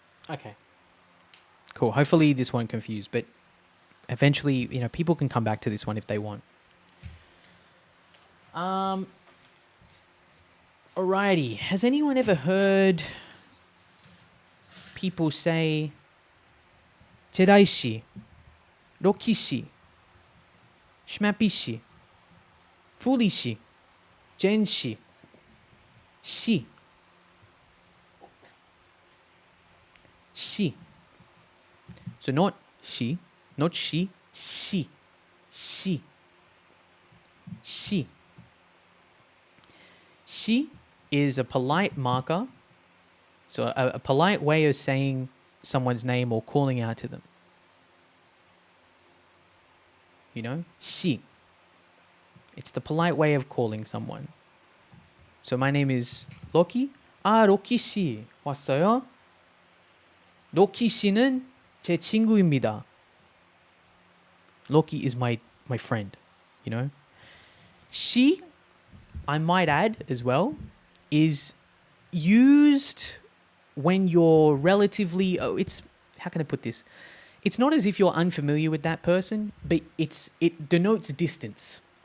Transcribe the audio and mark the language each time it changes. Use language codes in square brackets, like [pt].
[en] Okay. Cool. Hopefully this won't confuse, but eventually, people can come back to this one if they want. Alrighty. Has anyone ever heard people say 제다이 씨, 로키 씨, 슈마피 씨, 풀리 씨, 젠 씨, 씨, 씨. So not She. Not she. She. She. She. She is a polite marker. So a polite way of saying someone's name or calling out to them. You know? She. It's the polite way of calling someone. So my name is Loki. 아, 로키 씨 왔어요? [ko] 로키 씨는 제 친구입니다. [en] Loki is my friend, you know? She, I might add as well, is used when you're relatively, how can I put this? It's not as if you're unfamiliar with that person, but it denotes distance.